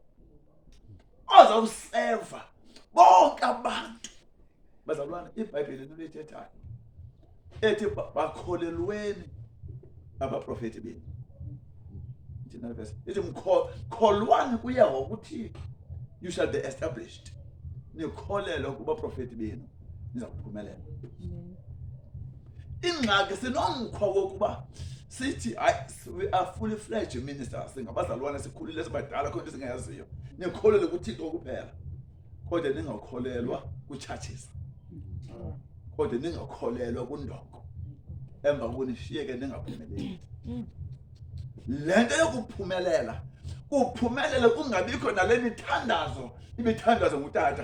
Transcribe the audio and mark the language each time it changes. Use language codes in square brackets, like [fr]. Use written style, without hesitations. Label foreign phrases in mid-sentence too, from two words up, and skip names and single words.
[xh] Ozawuseva bonke abantu. Bazalwane, iBhayibheli nolithethayo. Ethi bakholelweni abaprofeti benu. Thina verse. Ethi mkholwani kuYehova uThixo. [en] You shall be established. [xh] Nikholelwe kubaprofeti benu. Nizakuphumelela. Ingxaki sinomkhwa wokuba sithi [en] we are fully fledged ministers, [xh] singabazalwane sikhulile sibadala khona singayaziyo. Nikholelwe kuThixo kuphela. Kodwa ningakholelwa kuchurches. Kodwa ningakholelwa kundoko. Emva kokunishiyeke ningaphumeleli. Lento yokuphumelela, kuphumelela kungabikho nale imithandazo ngutata.